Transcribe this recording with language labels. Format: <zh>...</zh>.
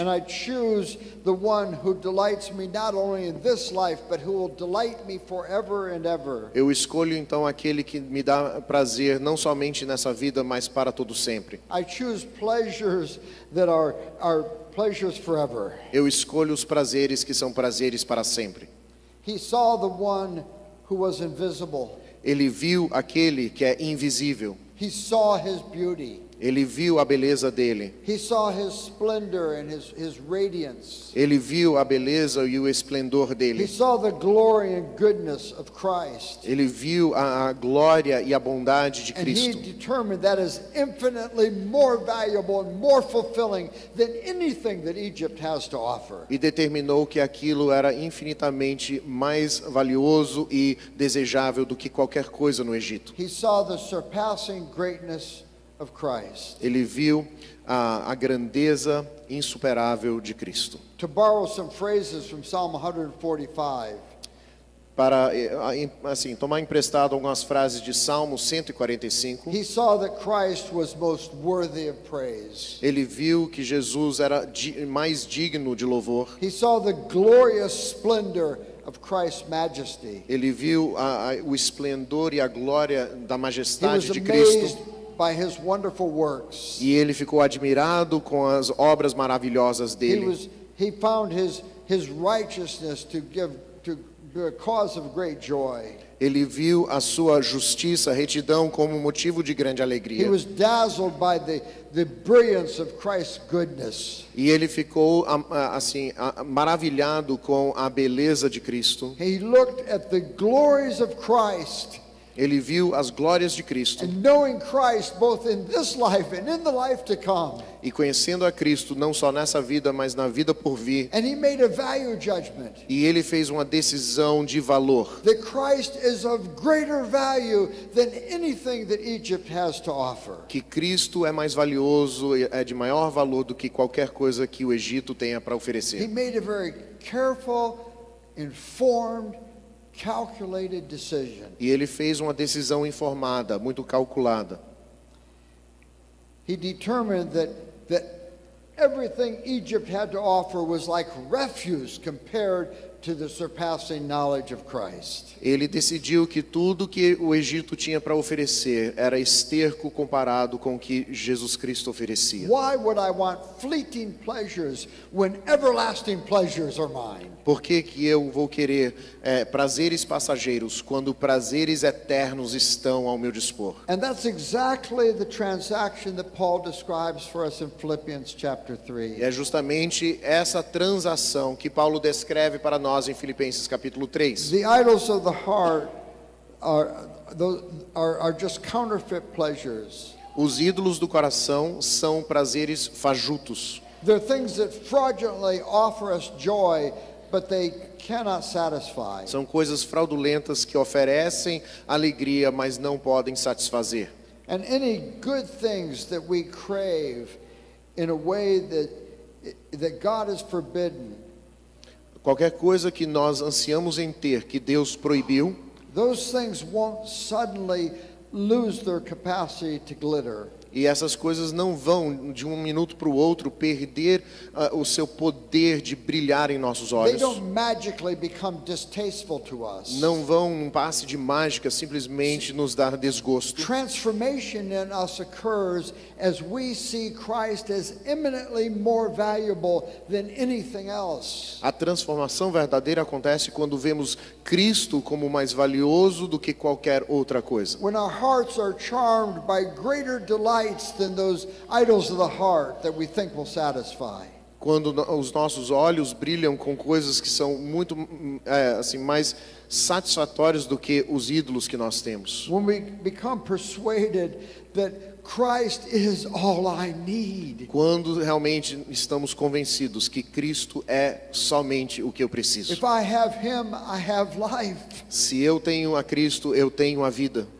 <en>And I choose the one who delights me not only in this life, but who will delight me forever and ever.</en> <pt>Eu escolho então aquele que me dá prazer não somente nessa vida, mas para todo sempre.</pt> <en>I choose pleasures that are pleasures forever.</en> <pt>Eu escolho os prazeres que são prazeres para sempre.</pt> <en>He saw the one who was invisible.</en> <pt>Ele viu aquele que é invisível.</pt> <en>He saw his beauty.</en> <pt>Ele viu a beleza dele.</pt> <en>He saw his splendor and his radiance.</en> <pt>Ele viu a beleza e o esplendor</pt> <en>He</en> <pt>dele.</pt> <en>saw the glory and goodness of Christ.</en> <pt>Ele viu a glória e a bondade de</pt> <en>And he</en> <pt>Cristo.</pt> <en>determined that is infinitely more valuable and more fulfilling than anything that Egypt has to offer.</en> <pt>E determinou que aquilo era infinitamente mais valioso e desejável do que qualquer coisa no Egito.</pt> <en>He saw the surpassing greatness of Christ.</en> <pt>Ele viu a grandeza insuperável de Cristo.</pt> <en>To borrow some phrases from Psalm 145,</en> <pt>Para assim tomar emprestado algumas frases de Salmo 145,</pt> <en>he saw that Christ was most worthy of praise.</en> <pt>ele viu que Jesus era mais digno de louvor.</pt> <en>He saw the glorious splendor of Christ's majesty.</en> <pt>Ele viu o esplendor e a glória da</pt> <en>He was</en> <pt>majestade de</pt> <en>amazed</en> <pt>Cristo.</pt> <en>by his wonderful works.</en> <pt>E ele ficou admirado com as obras maravilhosas dele.</pt> <en>He found his righteousness to be a cause of great joy.</en> <pt>Ele viu a sua justiça, retidão como motivo de grande</pt> <en>He</en> <pt>alegria.</pt> <en>was dazzled by the brilliance of Christ's goodness.</en> <pt>E ele ficou assim maravilhado com a beleza de Cristo.</pt> <en>He looked at the glories of Christ</en> <pt>Ele viu as glórias de Cristo.</pt> <en>And knowing Christ both in this life and in the life to come.</en> <pt>E conhecendo a Cristo não só nessa vida, mas na vida por vir.</pt> <en>And he made a value judgment.</en> <pt>E ele fez uma decisão de valor.</pt> <en>That Christ is of greater value than anything that Egypt has to offer.</en> <pt>Que Cristo é mais valioso, é de maior valor do que qualquer coisa que o Egito tenha para</pt> <en>He</en> <pt>oferecer.</pt> <en>made a very careful, informed, calculated decision.</en> <pt>E ele fez uma decisão informada, muito calculada.</pt> <en>He determined that everything Egypt had to offer was like refuse compared to the surpassing knowledge of Christ.</en> <pt>Ele decidiu que tudo que o Egito tinha para oferecer era esterco comparado com o que Jesus Cristo oferecia.</pt> <en>Why would I want fleeting pleasures when everlasting pleasures are mine?</en> <pt>Por que eu vou querer prazeres passageiros quando prazeres eternos estão ao meu dispor?</pt> <en>And that's exactly the transaction that Paul describes for us in Philippians chapter 3.</en> <pt>É justamente essa transação que Paulo descreve para nós em Filipenses capítulo 3.</pt> <en>The idols of the heart are just counterfeit pleasures.</en> <pt>Os ídolos do coração são prazeres fajutos.</pt> <en>They're things that fraudulently offer us joy, but they cannot satisfy.</en> <pt>São coisas fraudulentas que oferecem alegria, mas não podem satisfazer.</pt> <en>And any good things that we crave in a way that God has forbidden,</en> <pt>Qualquer coisa que nós ansiamos em ter, que Deus proibiu,</pt> <en>those things won't suddenly lose their capacity to glitter.</en> <pt>e essas coisas não vão de um minuto para o outro perder o seu poder de brilhar em nossos</pt> <en>They</en> <pt>olhos.</pt> <en>don't magically become distasteful to us.</en> <pt>Não vão num passe de mágica simplesmente nos dar desgosto.</pt> <en>Transformation in us occurs as we see Christ as eminently more valuable than anything else.</en> <pt>A transformação verdadeira acontece quando vemos Cristo como mais valioso do que qualquer outra coisa.</pt> <en>When our hearts are charmed by greater delights than those idols of the heart that we think will satisfy.</en> <pt>Quando os nossos olhos brilham com coisas que são muito assim mais satisfatórias do que os ídolos que nós temos.</pt> <en>When we become persuaded that Christ is all I need.</en> <pt>Quando realmente estamos convencidos que Cristo é somente o que eu preciso.</pt> <en>If I have him, I have life.</en> <pt>Se eu tenho a Cristo, eu tenho a vida.</pt>